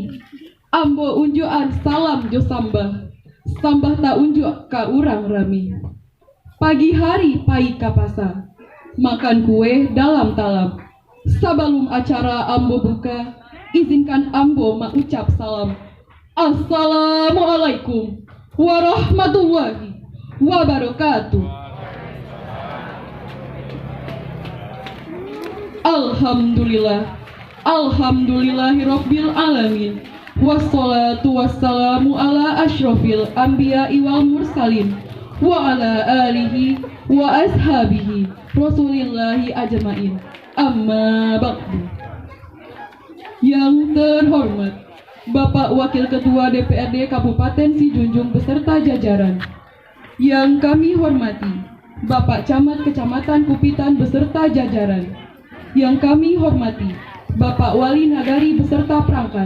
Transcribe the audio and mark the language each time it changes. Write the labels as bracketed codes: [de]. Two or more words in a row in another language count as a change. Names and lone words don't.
[min] Ambo unjuan salam jo sambah, sambah tak unjuk ka urang rami. Pagi hari pai ka pasar, makan kue dalam talam. [id] Sebelum acara ambo buka, izinkan ambo mengucap salam. [ar] السلام عليكم ورحمة الله وبركاته. الحمد لله، الحمد لله رب العالمين. والصلاة والسلام على أشرف الأنبياء والمرسلين وعلى آله وأصحابه رسول الله أجمعين. أما بعد. [id] Yang terhormat Bapak Wakil Ketua DPRD Kabupaten Sijunjung beserta jajaran. Yang kami hormati Bapak Camat Kecamatan Kupitan beserta jajaran. Yang kami hormati Bapak Wali Nagari beserta perangkat.